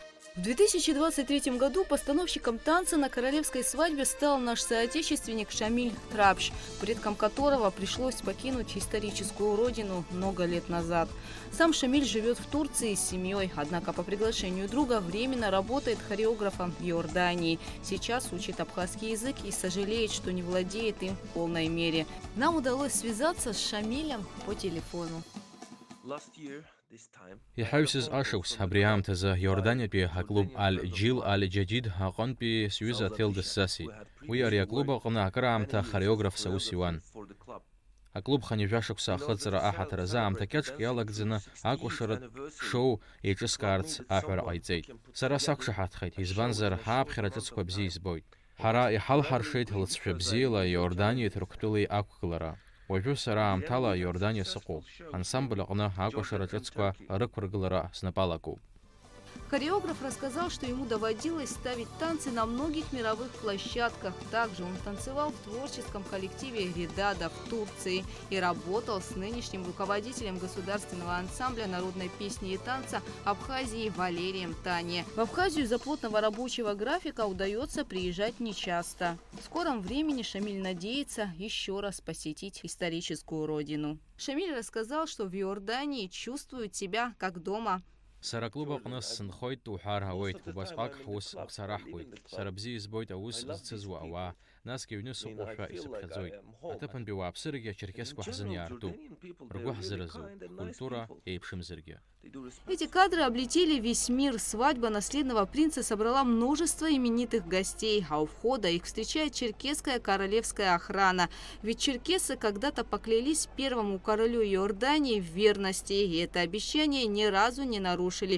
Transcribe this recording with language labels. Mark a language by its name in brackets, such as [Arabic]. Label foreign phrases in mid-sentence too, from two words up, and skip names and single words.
[Russian] В 2023 году постановщиком танца на королевской свадьбе стал наш соотечественник Шамиль Трабш, предкам которого пришлось покинуть историческую родину много лет назад. Сам Шамиль живет в Турции с семьей, однако по приглашению друга временно работает хореографом в Иордании. Сейчас учит абхазский язык и сожалеет, что не владеет им в полной мере. Нам удалось связаться с Шамилем по телефону. [Abkhazian] Иҳаҩсыз ашықәс абри аамҭазы Иорданиатәи аклуб Аль-Џил, Аль-Џадид аҟынтәи сҩыза Ҭел дысзасит. Уи ари аклуб аҟны акыраамҭа хореографс аус иуан. Аклуб ханҩажәа шықәса ахыҵра аҳаҭыр азы аамҭа кьаҿк иалагӡаны акәашаратә шоу еиҿыскаарц аҳәара ҟаиҵеит. Сара сақәшаҳаҭхеит, избанзар ҳааԥхьара ҿыцқәа бзиа избоит. Ҳара иҳалҳаршеит лыҵшәа бзиала Иорданиа Ҭырқәтәылеи ақәгылара. Уажәы сара аамҭала Иордания сыҟоуп. Ансамбль аҟны акәашара ҿыцқәа рықәыргылара снапалакуп. [Russian] Хореограф рассказал, что ему доводилось ставить танцы на многих мировых площадках. Также он танцевал в творческом коллективе «Редада» в Турции и работал с нынешним руководителем государственного ансамбля народной песни и танца Абхазии Валерием Тане. В Абхазию из-за плотного рабочего графика удается приезжать нечасто. В скором времени Шамиль надеется еще раз посетить историческую родину. Шамиль рассказал, что в Иордании чувствует себя как дома. [Abkhazian] Сара аклуб аҟны сынхоит уҳәар ауеит, убасҟак ҳус ҳсараҳкуеит. Сара бзиа избоит аус зцызуа ауаа, насгьы аҩны сыҟоушәа исыԥхьаӡоит. Аҭыԥантәи ауааԥсырагьы ачеркесқәа ҳзын иаартуп. Ргәы ҳзыразуп, культура еиԥшымзаргьы. [Russian] Эти кадры облетели весь мир. Свадьба наследного принца собрала множество именитых гостей, а у входа их встречает черкесская королевская охрана. Ведь черкесы когда-то поклялись первому королю Иордании в верности, и это обещание ни разу не нарушили.